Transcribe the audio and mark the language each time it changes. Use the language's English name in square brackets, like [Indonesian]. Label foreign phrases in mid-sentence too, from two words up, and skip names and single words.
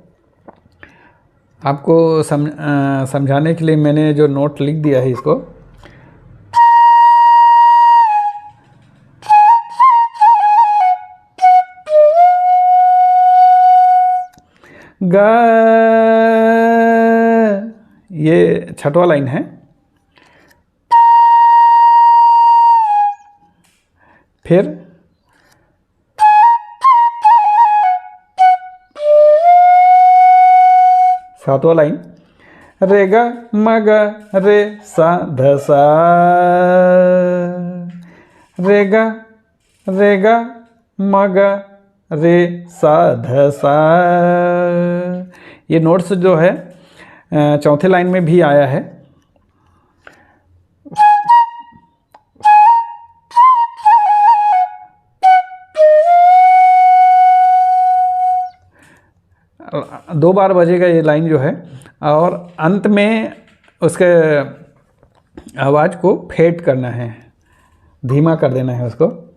[Hindi] आपको समझाने के लिए मैंने जो नोट लिख दिया है इसको, गा, ये छठवां लाइन है। फिर सातवां लाइन, रे ग म ग रे सा ध सा, रे ग म ग रे सा ध सा। ये नोट्स जो है चौथे लाइन में भी आया है। दो बार बजेगा ये लाइन जो है, और अंत में उसके आवाज़ को फेड करना है, धीमा कर देना है उसको।